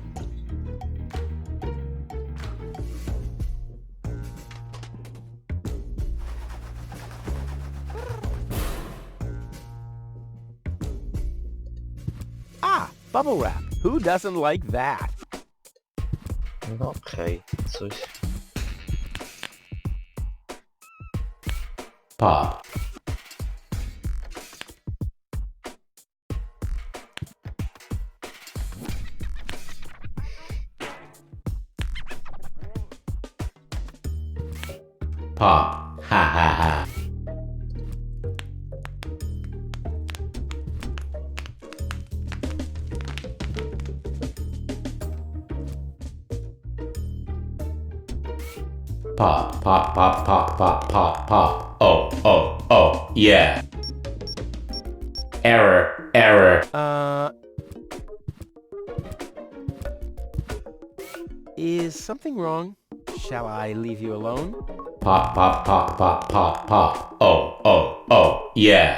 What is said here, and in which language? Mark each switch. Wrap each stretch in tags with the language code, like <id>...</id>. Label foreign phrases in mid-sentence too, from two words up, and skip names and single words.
<en>Ah, bubble wrap. Who doesn't like that?</en> <pl>No okej, coś...</pl> <en>Pop. Pop. Ha ha ha. Pop, pop, pop, pop, pop, pop, pop. Oh, oh, oh, yeah. Error, error. Is something wrong? Shall I leave you alone? Pop, pop, pop, pop, pop, pop. Oh, oh, oh, yeah.</en>